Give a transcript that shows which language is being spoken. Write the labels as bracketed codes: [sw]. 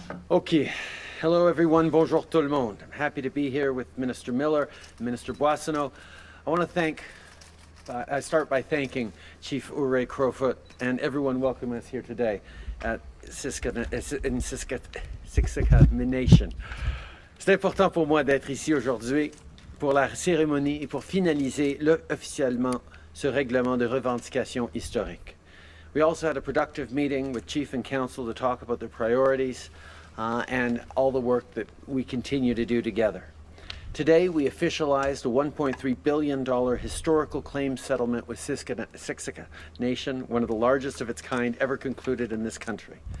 [en] Okay, hello everyone, [fr] bonjour tout le monde. [en] I'm happy to be here with Minister Miller and Minister Boissonneau. I want to I start by thanking Chief Ouray Crowfoot and everyone welcoming us here today at Siksika Nation. [fr] C'est important pour moi d'être ici aujourd'hui pour la cérémonie et pour finaliser officiellement ce règlement de revendication historique. [en] We also had a productive meeting with Chief and Council to talk about the priorities and all the work that we continue to do together. Today, we officialized a $1.3 billion historical claims settlement with Siksika Nation, one of the largest of its kind ever concluded in this country.